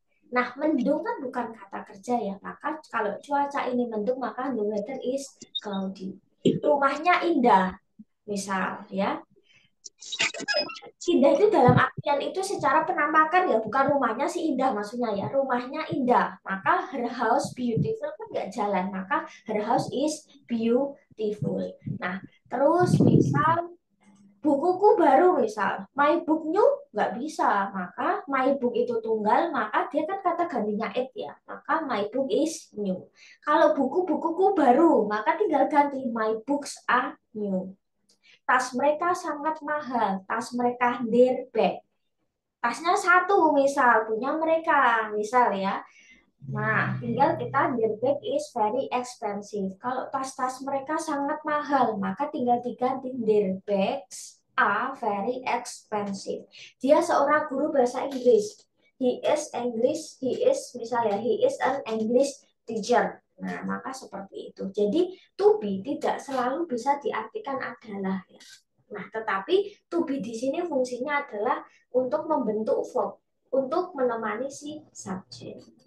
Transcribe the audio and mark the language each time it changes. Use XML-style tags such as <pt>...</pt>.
<id>Nah, mendung kan bukan kata kerja ya, maka kalau cuaca ini mendung maka</id> <en>the weather is cloudy.</en> <id>Rumahnya indah, misal ya. Indah itu dalam artian itu secara penampakan ya, bukan rumahnya si indah maksudnya ya, rumahnya indah. Maka</id> <en>her house beautiful</en> <id>kan nggak jalan, maka</id> <en>her house is beautiful.</en> <id>Nah, terus misal bukuku baru misal,</id> <en>my book new</en> <id>nggak bisa, maka my book itu tunggal, maka dia kan kata gantinya it ya, maka</id> <en>my book is new.</en> <id>Kalau buku-bukuku baru, maka tinggal ganti</id> <en>my books are new.</en> <id>Tas mereka sangat mahal, tas mereka</id> <en>their bag.</en> <id>Tasnya satu misal, punya mereka, misal ya. Nah, tinggal kita</id> <en>their bag is very expensive.</en> <id>Kalau tas-tas mereka sangat mahal, maka tinggal diganti</id> <en>their bags are very expensive.</en> <id>Dia seorang guru bahasa Inggris.</id> <en>he is English, misalnya he is an English teacher.</en> <id>Nah, maka seperti itu. Jadi to be tidak selalu bisa diartikan adalah ya. Nah, tetapi to be di sini fungsinya adalah untuk membentuk verb, untuk menemani si subjek.</id>